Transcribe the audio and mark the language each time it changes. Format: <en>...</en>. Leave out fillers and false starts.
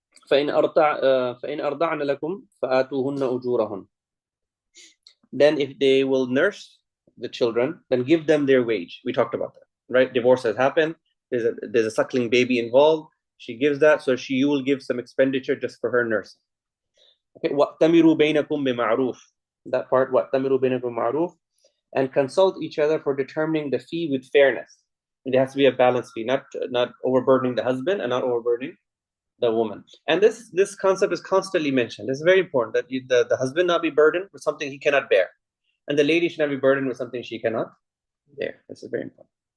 <ar>فإن أرضعن لكم فآتوهن أجورهن.</ar> <en>Then if they will nurse the children, then give them their wage. We talked about that, right? Divorce has happened. There's a suckling baby involved. She gives that, so you will give some expenditure just for her nursing.</en> <ar>Okay, وَأْتَمِرُوا بَيْنَكُمْ بِمَعْرُوفٍ.</ar> <en>That part,</en> <ar>وَأْتَمِرُوا بَيْنَكُمْ بِمَعْرُوفٍ,</ar> <en>and consult each other for determining the fee with fairness. It has to be a balanced fee, not overburdening the husband and not overburdening the woman. And this concept is constantly mentioned. It's very important that the husband not be burdened with something he cannot bear, and the lady should not be burdened with something she cannot bear. This is very important.</en>